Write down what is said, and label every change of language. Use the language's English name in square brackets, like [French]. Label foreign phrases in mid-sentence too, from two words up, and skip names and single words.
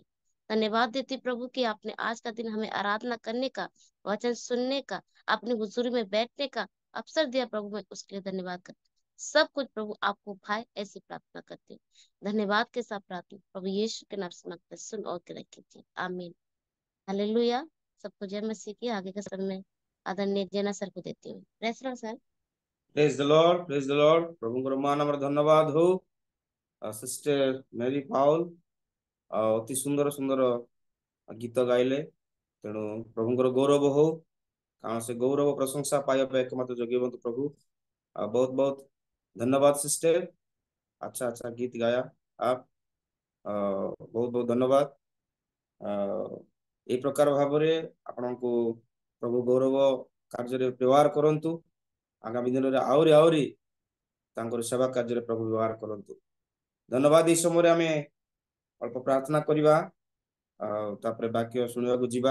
[Hindi] धन्यवाद देती प्रभु कि आपने आज का दिन हमें आराधना करने का, वचन सुनने का, अपनी हुजूरी में बैठने का अवसर दिया प्रभु, मैं उसके लिए धन्यवाद करती हूँ। सब कुछ प्रभु आपको भाए ऐसी प्रार्थना करती हूँ। धन्यवाद के साथ प्रार्थना प्रभु यीशु के नाम से मांगते हैं, सुन और ग्रहण कीजिए, आमीन। हालेलुया। सबको जय मसीह की। आगे का समय आदरणीय जेना सर को देती हूँ। [English] praise Lord sir. praise the Lord, praise the Lord. [Odia] प्रभुଙ୍କର ମାନ ଆମର ଧନ୍ୟବାଦ ହଉ। ସିଷ୍ଟର ମେରୀ ପାଉଲ ଅତି ସୁନ୍ଦର ସୁନ୍ଦର ଗୀତ ଗାଇଲେ, ତେଣୁ ପ୍ରଭୁଙ୍କର ଗୌରବ ହଉ, କାରଣ ସେ ଗୌରବ ପ୍ରଶଂସା ପାଇବା ପାଇଁ एकमात्र ଯୋଗ୍ୟ ହୁଅନ୍ତୁ ପ୍ରଭୁ। [Hindi] बहुत बहुत धन्यवाद सिस्टर, अच्छा अच्छा गीत गाया आप, बहुत बहुत धन्यवाद। [Odia] এই ପ୍ରକାର ଭାବରେ ଆପଣଙ୍କୁ ପ୍ରଭୁ ଗୌରବ କାର୍ଯ୍ୟରେ ବ୍ୟବହାର କରନ୍ତୁ। ଆଗାମୀ ଦିନରେ ଆହୁରି ଆହୁରି ତାଙ୍କର ସେବା କାର୍ଯ୍ୟରେ ପ୍ରଭୁ ବ୍ୟବହାର କରନ୍ତୁ। ଧନ୍ୟବାଦ। ଏଇ ସମୟରେ ଆମେ ଅଳ୍ପ ପ୍ରାର୍ଥନା କରିବା, ତାପରେ ବାକ୍ୟ ଶୁଣିବାକୁ ଯିବା।